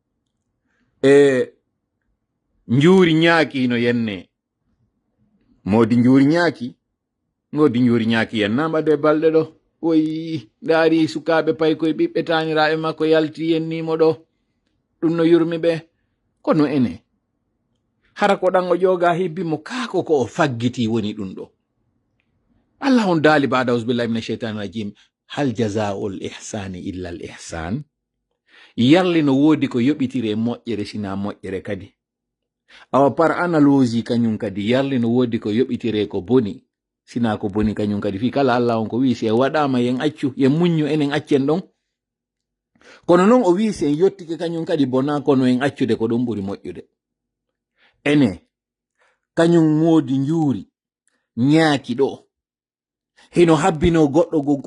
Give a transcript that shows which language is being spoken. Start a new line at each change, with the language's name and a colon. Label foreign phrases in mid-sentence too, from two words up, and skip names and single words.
Fula: njuuri ñaaki no yenne modi njuuri ñaaki ngodi njuuri ñaaki yenna mbaɗe balɗe ɗo oyi ndaari sukaaɓe pay koye ɓiɓɓe taaniraaɓe makko yalti yennimo ɗo ɗum no yurmi ɓe kono ene hara ko ɗan o ƴooga hibbimo kaako ko o faggiti woni ɗum ɗo allah on daali
Arabic: بعد أعوذ بالله من الشيطان الرجيم هل جزاء الإحسان إلا الإحسان
Fula: yarli no woodi ko yoɓitire moƴƴere sina moƴƴere kadi awa
French: par analogie
Fula: kañum kadi yarli no woodi ko yoɓitire ko boni sina ko boni kañum kadi fi kala allah on ko wi si en waɗama yen accu yen muññu enen accen ɗon kono noon o wi si en yettike kañum kadi bona kono en accude ko ɗum ɓuri moƴƴude ene kañum woodi njuuri ñaaki ɗo hino habbino goɗɗo gon